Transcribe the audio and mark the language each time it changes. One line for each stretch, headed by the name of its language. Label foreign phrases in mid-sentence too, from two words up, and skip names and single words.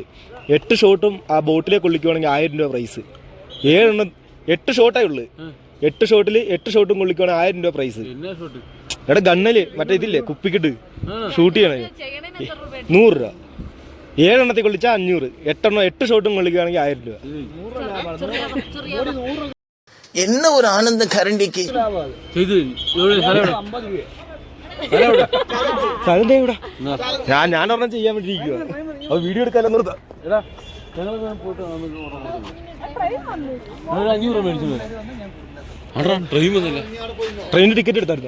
Malayalam: 8 ഷോട്ടും ആ ബോട്ടിലേക്ക് കൊള്ളിക്കുവാണെങ്കിൽ 1000 രൂപ പ്രൈസ്. 8 ഷോട്ടേ ഉള്ളു. 8 ഷോട്ടിൽ 8 ഷോട്ടും കൊള്ളിക്കുവാണെങ്കിൽ 1000 രൂപ പ്രൈസ്. എടാ ഗണ്ണല് മറ്റേ ഇതില്ലേ കുപ്പിക്കിട്ട് ഷൂട്ട് ചെയ്യണേ 100 രൂപ. 7 എണ്ണത്തിൽ കൊള്ളിച്ചാൽ 500. 8 ഷോട്ടും കൊള്ളിക്കുകയാണെങ്കിൽ 1000 രൂപ.
Tamil: என்ன ஒரு ஆனந்த கரண்டிக்கு.
Malayalam: ഞാൻ ഒരെണ്ണം ചെയ്യാൻ വേണ്ടി ഇരിക്കുക. അത് വീഡിയോ എടുക്കാനോ നിർത്താം. ട്രെയിനിന് ടിക്കറ്റ് എടുത്തായിരുന്നോ?